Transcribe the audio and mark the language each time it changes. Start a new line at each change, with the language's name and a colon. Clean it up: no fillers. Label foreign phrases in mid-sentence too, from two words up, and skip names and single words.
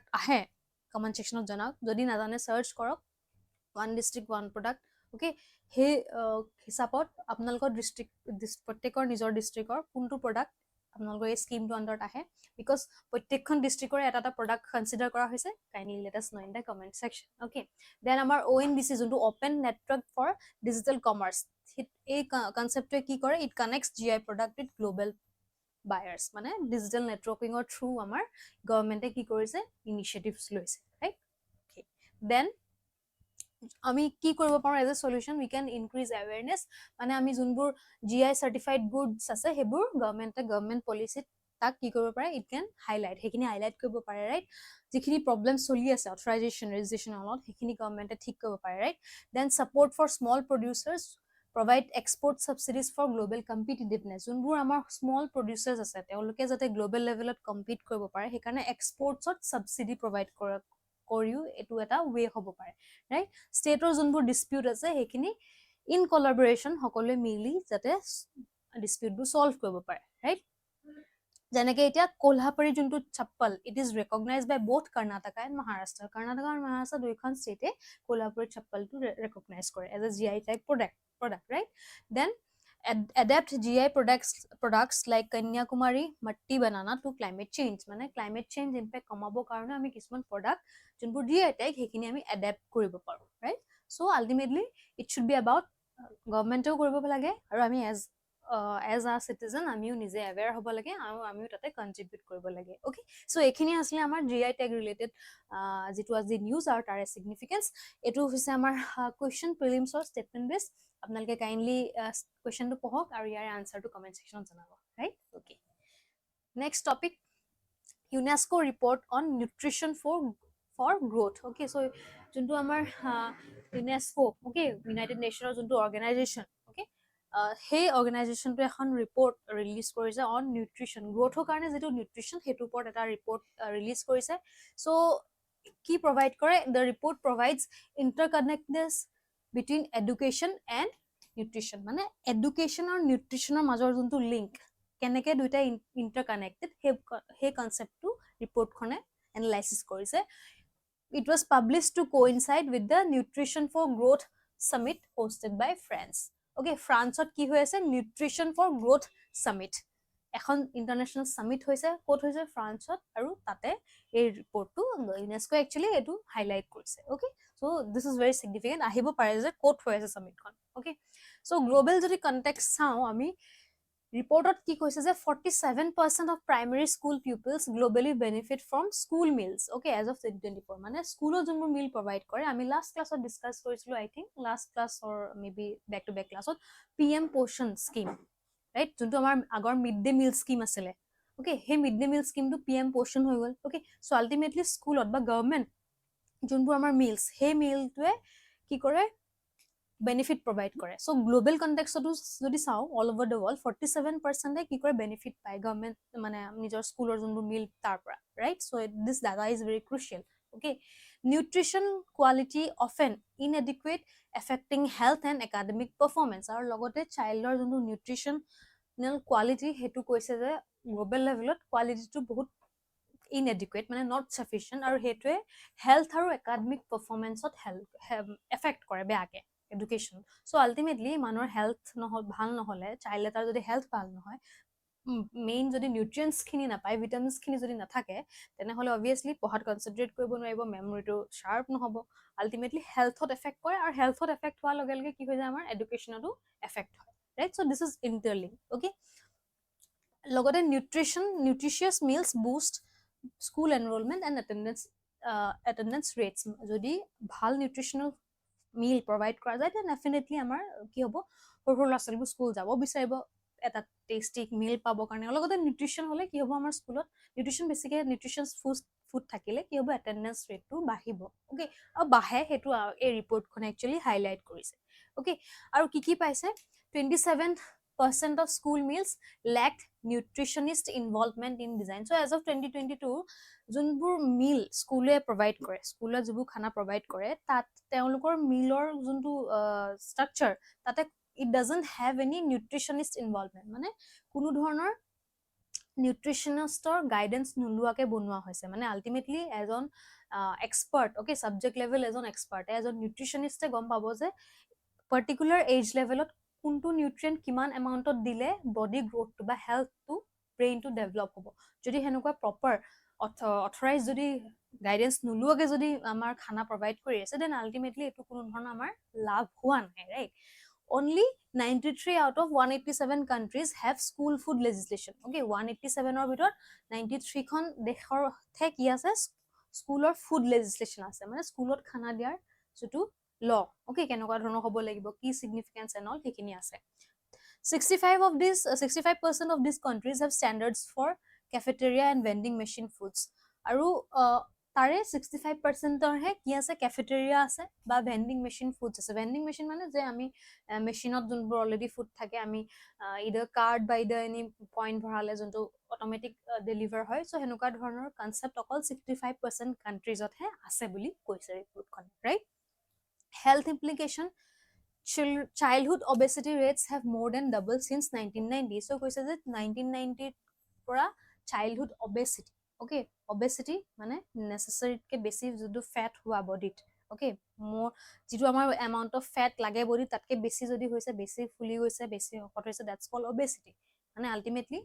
Assamese: আহে
English: comment sectionত
Assamese: জনাওক যদি নাজানে সাৰ্চ কৰক
English: one district one product okay
Assamese: হে হিচাপত আপোনালোকৰ ডিস্ট্ৰিক্ট প্ৰত্যেকৰ নিজৰ ডিস্ট্ৰিক্টৰ কোনটো প্ৰডাক্ট আপোনালোকৰ এই স্কিমটো আন্ডাৰত আহে বিকজ প্ৰত্যেকখন ডিস্ট্ৰিক্টৰে এটা
English: product consider
Assamese: কৰা হৈছে
English: kindly let us know in the comment section okay then
Assamese: আমাৰ ONDC যোনটো
English: open network for digital commerce
Assamese: এই কনসেপ্টে কি কৰে
English: it connects GI product with global buyers
Assamese: মানে
English: digital networkingৰ
Assamese: থ্ৰু আমাৰ গভৰ্নমেন্টে কি কৰিছে ইনিশিয়েটিভস লৈছে
English: right okay then
Assamese: আমি কি কৰিব পাৰো
English: as a solution we can increase awareness
Assamese: মানে আমি যোনবোৰ
English: GI certified goods
Assamese: আছে হেবোৰ
English: government policyত
Assamese: তাক কি কৰিব পাৰে
English: it can
Assamese: সেইখিনি হাইলাইট কৰিব পাৰে ৰাইট যিখিনি প্ৰবলেম চলি আছে
English: authorization registration
Assamese: অলপ সেইখিনি গভৰ্নমেন্টে ঠিক কৰিব পাৰে
English: right then support for small producers provide export subsidies for global competitiveness
Assamese: যোনবোৰ আমাৰ
English: small producers
Assamese: আছে তেওঁলোকে যাতে
English: global levelত
Assamese: কম্পিট কৰিব পাৰে সেইকাৰণে এক্সপোৰ্টছত
English: subsidy provide
Assamese: কৰিও এটো এটা ওয়ে হ'ব পাৰে
English: right stateৰ
Assamese: যোনবোৰ ডিসপিউট আছে সেইখিনি
English: in collaboration
Assamese: সকলোৱে মিলি যাতে
English: disputeবোৰ solve
Assamese: কৰিব পাৰে ৰাইট যেনেকে এতিয়া কোলহাপুৰী যোনটো চাপ্পল
English: it is recognized by both Karnataka and Maharashtra
Assamese: কৰ্ণাটকা আৰু মহাৰাষ্ট্ৰ দুইখন ষ্টেটে কোলহাপুৰী চাপ্পলটো ৰেকগনাইজ কৰে
English: as a GI type product right then adapt GI products like Kanyakumari matti banana to climate change
Assamese: মানে
English: climate change impact
Assamese: কমাবৰ কাৰণে আমি কিছুমান প্ৰডাক্ট যোনবোৰ
English: GI type
Assamese: সেইখিনি আমি এডাপ্ট কৰিব পাৰো
English: right so ultimately it should be about
Assamese: গভৰ্ণমেণ্টেও কৰিব লাগে আৰু আমি
English: as a citizen
Assamese: আমিও নিজে aware হ'ব লাগে আৰু আমিও তাতে কন্ট্ৰিবিউট কৰিব লাগে
English: okay so
Assamese: এখিনি আসলে আমাৰ
English: GI tag related
Assamese: যেটো আজি নিউজ আৰু তাৰে সিগনিফিকেন্স এটো হৈছে আমাৰ
English: question prelimsৰ statement base
Assamese: আপোনালোকে
English: kindly questionটো
Assamese: পঢ়ক আৰু ইয়াৰ
English: answerটো comment sectionত
Assamese: জনাব
English: right okay next topic UNESCO report on nutrition for growth okay so
Assamese: যোনটো আমাৰ
English: UNESCO okay United Nations
Assamese: যোনটো
English: organization okay
Assamese: সেই অৰ্গানাইজেচনটো এখন
English: report release
Assamese: কৰিছে
English: on nutrition growthৰ
Assamese: কাৰণে যেটো নিউট্ৰিচন হেতু ওপৰত এটা
English: report release
Assamese: কৰিছে সো কি প্ৰভাইড কৰে
English: the report provides interconnectedness between education and nutrition
Assamese: মানে education আৰু nutritionৰ মাজৰ যোনটো লিংক কেনেকে দুইটা ইন্টাৰকানেক্টেড হে
English: conceptটো reportখনে analysis
Assamese: কৰিছে
English: it was published to coincide with the nutrition for growth summit hosted by France okay
Assamese: ফ্ৰান্সত কি হৈ আছে
English: nutrition for growth summit
Assamese: এখন
English: international summit
Assamese: হৈছে কোট হৈছে ফ্ৰান্সত আৰু তাতে এই
English: reportটো UNESCO actually
Assamese: এটো হাইলাইট কৰিছে
English: okay so this is very significant
Assamese: আহিব পাৰে যে কোট হৈ আছে
English: summitখন okay so global
Assamese: যদি কনটেক্সট চাও আমি ৰিপৰ্টত কি কৈছে যে
English: 47% of primary school pupils globally benefit from school meals okay as of 2024
Assamese: মানে স্কুলত যোনবোৰ
English: meal provide
Assamese: কৰে আমি
English: last classত
Assamese: ডিসকাস কৰিছিলো
English: I think last class or maybe back to back classত PM Poshan scheme right
Assamese: যোনটো আমাৰ আগৰ
English: mid day meal scheme
Assamese: আছিল okay হে
English: mid day meal schemeটো PM Poshan
Assamese: হৈ গল
English: okay so ultimately
Assamese: স্কুলত বা গভৰ্নমেন্ট যোনবোৰ আমাৰ মিলস হে মিলটোৱে কি কৰে
English: benefit provide
Assamese: কৰে
English: so global context
Assamese: যদি চাও
English: all over the world
Assamese: 47% কি কৰে benefit পায় government মানে নিজৰ স্কুলৰ যোনবোৰ মিল তাৰ পৰা
English: right so this data is very crucial okay nutrition quality often inadequate affecting health and academic performance
Assamese: আৰু লগতে চাইল্ডৰ যোনটো
English: nutritional quality
Assamese: হেতু কৈছে যে
English: global levelত
Assamese: quality টো বহুত inadequate মানে
English: not sufficient
Assamese: আৰু হেতুৱে health আৰু
English: academic performance
Assamese: ত affect কৰে বেয়াকে
English: education so ultimately
Assamese: মানুহৰ health ভাল নহলে child এটাৰ যদি health ভাল নহয় মেইন যদি নিউট্ৰিয়েন্টস খিনি নাপায় ভিটামিনস খিনি যদি নাথাকে তেনেহলে obviously পঢ়াত কনসেন্ট্ৰেট কৰিব নোৱাৰিব
English: memoryটো sharp
Assamese: নহব
English: ultimately healthত affect
Assamese: কৰে আৰু
English: healthত affect
Assamese: হোৱাৰ লগে লগে কি হৈ যায় আমাৰ
English: educationতো affect
Assamese: হয়
English: right so this is interlinked okay
Assamese: লগতে
English: nutritious meals boost school enrollment and attendance rates
Assamese: যদি ভাল
English: nutritional meal provide
Assamese: কৰা যায়
English: then definitely
Assamese: আমাৰ কি হ'ব সৰু ল'ৰা ছোৱালীবোৰ স্কুল যাব বিচাৰিব এটা
English: tasty meal
Assamese: পাব কাৰণে লগতে নিউট্ৰিচন হলে কি হ'ব আমাৰ স্কুলত নিউট্ৰিচন বেছিকে
English: nutritious food
Assamese: থাকিলে কি হ'ব
English: attendance rateটো
Assamese: বাঢ়িব ওকে আৰু বাঢ়ে হেতু এই
English: reportখন actually highlight
Assamese: কৰিছে ওকে আৰু কি পাইছে
English: 27% of school meals lacked nutritionist involvement in design so as of 2022
Assamese: যোনবোৰ মিল স্কুলে প্ৰভাইড কৰে স্কুলে যিবোৰ খানা প্ৰভাইড কৰে তাত তেওঁলোকৰ মিলৰ যোনটো ষ্ট্ৰাকচাৰ তাতে
English: it doesn't have any nutritionist
Assamese: involvement মানে কোনো ধৰণৰ
English: nutritionistৰ guidance
Assamese: নুলুৱাকে বনোৱা হৈছে মানে আলটিমেটলি এজন
English: expert okay subject level
Assamese: এজন এক্সপাৰ্ট এজন নিউট্ৰিশনিষ্টে গম পাব যে
English: particular age
Assamese: লেভেলত কোনটো নিউট্ৰিয়েন্ট কিমান এমাউন্টত দিলে
English: body growthটো
Assamese: বা
English: healthটো brainটো develop
Assamese: হ'ব যদি হেনেকুৱা
English: proper authorize
Assamese: যদি গাইডেন্স নুলুৱাকে যদি আমাৰ খানা প্ৰভাইড কৰি আছে
English: then ultimately
Assamese: এটো কোনো ধৰণৰ আমাৰ লাভ হোৱা নাই
English: right only 93 out of 187 countries have school food legislation okay
Assamese: 187 or ভিতৰত 93 খন দেশৰ ঠেক কি আছে স্কুলৰ
English: food legislation
Assamese: আছে মানে স্কুলত খানা দিয়াৰ যেটো
English: law okay
Assamese: কেনেকুৱা ধৰণৰ হ'ব লাগিব কি
English: significance and all
Assamese: সেইখিনি আছে
English: 65% of these countries have standards for cafeteria and vending machine foods
Assamese: আৰু তাৰে 65% হে কি আছে ক্যাফেটেৰিয়া আছে বা
English: vending machine foods
Assamese: আছে
English: vending machine
Assamese: মানে যে আমি মেশিনত যোনবোৰ
English: already food
Assamese: থাকে আমি
English: either card
Assamese: বা
English: either any point
Assamese: ভৰালে যোনটো
English: automatic deliver
Assamese: হয় সো হেনেকুৱা ধৰণৰ কনসেপ্ট অকল 65% কান্ট্ৰিজত হে আছে বুলি কৈছে ৰিপৰ্টখন
English: right health implication childhood obesity rates have more than doubled since 1990 so
Assamese: কৈছে যে 1990 পৰা
English: childhood obesity okay obesity
Assamese: মানে নেচেচাৰীতকৈ বেছি যিটো ফেট হোৱা বডিত ওকে মোৰ যিটো আমাৰ
English: amount of fat
Assamese: লাগে বডিত তাতকৈ বেছি যদি হৈছে বেছি ফুলি গৈছে বেছি শকত হৈছে
English: that's call obesity
Assamese: মানে আল্টিমেটলি